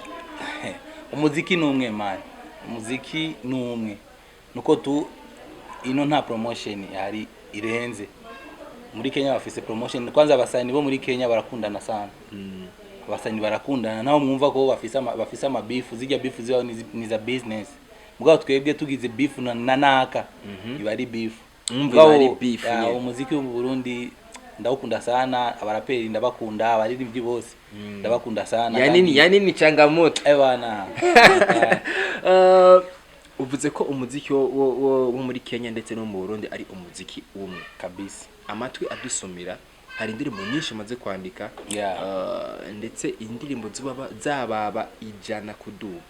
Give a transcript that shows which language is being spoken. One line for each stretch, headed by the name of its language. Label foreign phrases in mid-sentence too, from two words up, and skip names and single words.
Rundi: Umuziki numwe man umuziki numwe nuko tu ino nta promotion yari irenze muri Kenya bafise promotion kwanza abasani bo muri Kenya barakundana sana abasani barakundana naho mwumva ko bafise amabifu zijya bifu ziba ni za business mugabo twebwe tugize beef na naka iba ari beef umuziki wo mu Burundi ndawukunda sana, abaraperi ndabakunda, abaririmbyi bose ndabakunda sana.
Swahili: Yani changamoto
Rundi: bana. Uvuze ko umuziki wo muri Kenya ndetse no mu Burundi ari umuziki umwe kabisa. Amatwi adusomira hari indirimbo nyinshi maze kwandika ndetse indirimbo zababa ijana kuduga.